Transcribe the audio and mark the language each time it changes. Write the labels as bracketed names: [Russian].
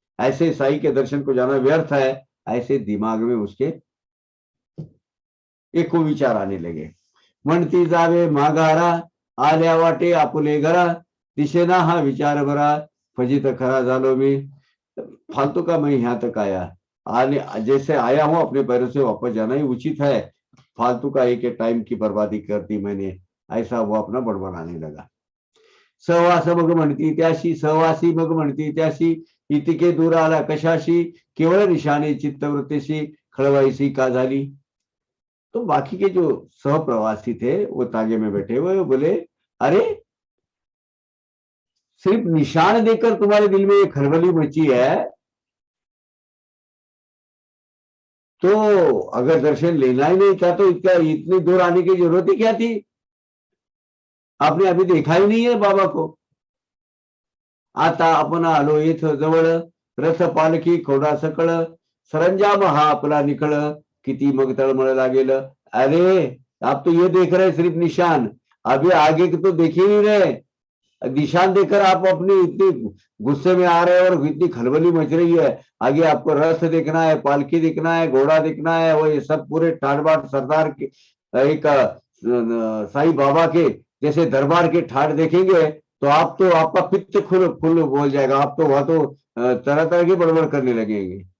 [Hindi] ऐसे साईं के दर्शन को जाना व्यर्थ है, ऐसे दिमाग में उसके एक को विचार आने लगे। [Marathi] म्हणती जावे माघारा, आल्या वाटे आपुले घरा, दिशेना हा विचार बरा, फजित खरा झालो मी। [Hindi] फालतू का मैं यहाँ तक आया, आने जैसे आया हूं अपने पैरों से वापस जाना ही उचित है, फालतू का एक टाइम की बर्बादी कर दी मैंने, ऐसा वो अपना बड़बड़ाने लगा। [Marathi] सहवास मग म्हणती त्याशी, सहवासी मग म्हणती त्याशी, इतके दूर आला कशाशी, केवळ निशाने चित्तवृत्तीशी, खळवाईसी का झाली। [Hindi] तो बाकी के जो सहप्रवासी थे वो तागे में बैठे हुए बोले, अरे सिर्फ निशान देकर तुम्हारे दिल में ये खलबली मची है, तो अगर दर्शन लेना ही नहीं था तो इतनी दूर आने की जरूरत ही क्या थी। आपने अभी देखा ही नहीं है बाबा को। [Marathi] आता आपण आलो येथ जवळ, रथ पालखी खोडा सकळ, सरंजाम हा आपला निखळ, किती मग तळमळ लागेल। [Hindi] अरे आप तो ये देख रहे सिर्फ निशान, अभी आगे के तो देख ही नहीं रहे। निशान देखकर आप अपनी इतनी गुस्से में आ रहे हैं और इतनी खलबली मच रही है। आगे आपको रथ देखना है, पालकी देखना है, घोड़ा देखना है, वो ये सब पूरे ठाट बाट सरदार के एक साईं बाबा के जैसे दरबार के ठाट देखेंगे तो आप तो आपका पित्त खुल खुल बोल जाएगा, आप तो वहां तो तरह तरह की बड़बड़ करने लगेंगे।